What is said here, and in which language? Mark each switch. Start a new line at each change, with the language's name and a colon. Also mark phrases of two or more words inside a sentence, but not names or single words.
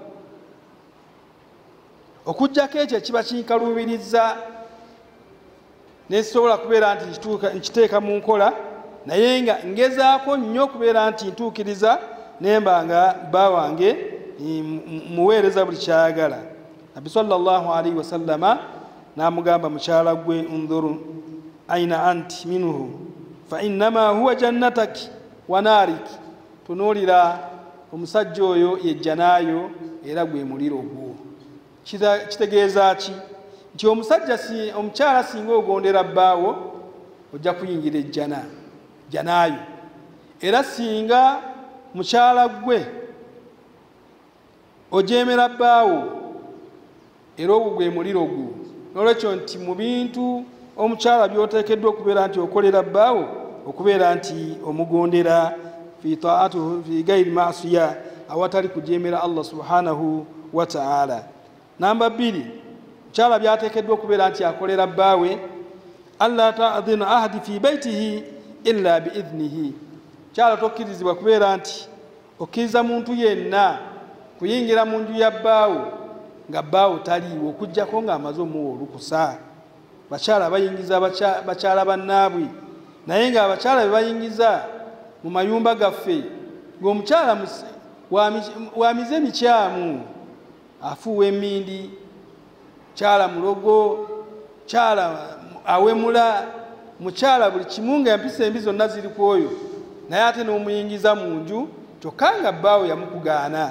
Ganda: okujjako ekyo kiba kinkaluubiriza nesobola kubeera nti nkiteeka mu nkola naye nga ngezaako nnyo okubeera nti ntuukiriza nemba nga bawange muweereza buli kyayagala. Nabi
Arabic: صلى الله عليه وسلم
Ganda: n'amugamba mukyala gwe
Arabic: انظري أين أنت منه فإنما هو جنتك ونارك.
Ganda: Tunuulira omusajja oyo yejjanaayo era gwe muliro gwo. Kitegeeza ki? Nti omukyala singa ogondera bbaawo ojja kuyingira ejjanaayo era singa mukyala gwe ojeemera bbaawo era ogwo gwe muliro gwo. Nolwekyo nti mu bintu omukyala byoteekeddwa okubeera nti okolera bbaawo okubeera nti omugondera
Arabic: في طاعته في غير معصية
Ganda: awatali kujeemera
Arabic: الله سبحانه وتعالى.
Ganda: Namba 2 mukyala byateekeddwa okubeera nti akolera bbaawe
Arabic: ألا تأذن أحدا في بيته إلا بإذنه.
Ganda: Kyala tokkirizibwa kubeera nti okkiriza muntu yenna kuyingira mu nju ya bbaawo nga bbaawo taliiwo okujjako ng'amaze omuwa olukusa. Bakyala bayingiza bakyala bannaabwe naye nga abakyala be bayingiza mu mayumba gaffe ng'omukyala wamize mikyamu afuuwa emmindi, kyala mulogo, kyala awemula, mukyala buli kimu nga empisa embi zonna ziri ku oyo naye ate n'omuyingiza mu nju kyokka nga bbaawo yamukugaana.